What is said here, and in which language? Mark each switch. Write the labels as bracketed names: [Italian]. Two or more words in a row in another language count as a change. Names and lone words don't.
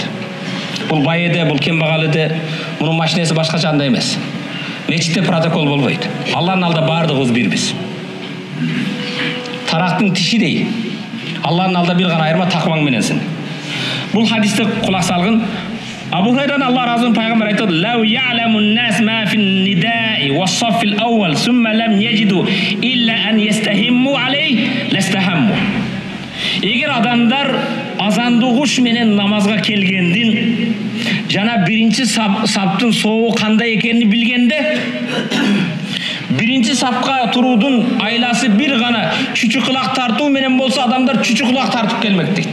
[Kyrgyz] Бул байыде, бул кембагалыде, мунун машинеси башкача андай эмес. Мечитте протокол болбойт. Алланын алдында бардыгыбыз бирбиз. Тарактын тишидей. Алланын алдында бир гана айырма такваң мененсиң. Бул хадисте кулак салгын. Абу Хурайрадан Аллах разы болсун, пайгамбар айтты: [Arabic] "لو يعلم الناس ما في النداء والصف الأول ثم لم يجدوا إلا أن يستهموا عليه لاستهموا." [Kyrgyz] Эгер адамдар азанды угуш менен намазга келгендин жана биринчи саптын сообу кандай экенин билгенде, биринчи сапка туруудун айласы бир гана чүчү кулак тартуу менен болсо, адамдар чүчү кулак тартып келмек дейт.